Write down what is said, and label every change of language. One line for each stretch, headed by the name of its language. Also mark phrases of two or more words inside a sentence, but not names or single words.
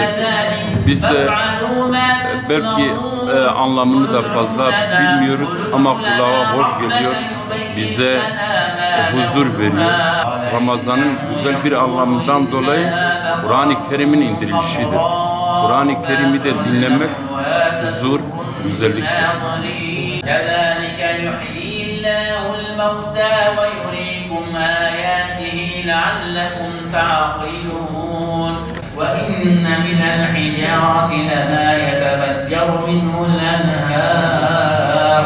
Turkish: Biz de belki anlamını da fazla bilmiyoruz ama kulağa hoş geliyor, bize huzur veriyor. Ramazan'ın güzel bir anlamından dolayı Kur'an-ı Kerim'in indirilişidir. Kur'an-ı Kerim'i de dinlemek huzur, güzelliktir.
Arabic: كَذَٰلِكَ يُحْيِي اللّٰهُ الْمَوْتَىٰ وَيُرِيكُمْ آيَاتِهِ لَعَلَّكُمْ تَعْقِلُونَ وَإِنَّ مِنَ الْحِجَارَةِ لَمَا يَتَفَجَّرُ مِنْهُ الْأَنْهَارُ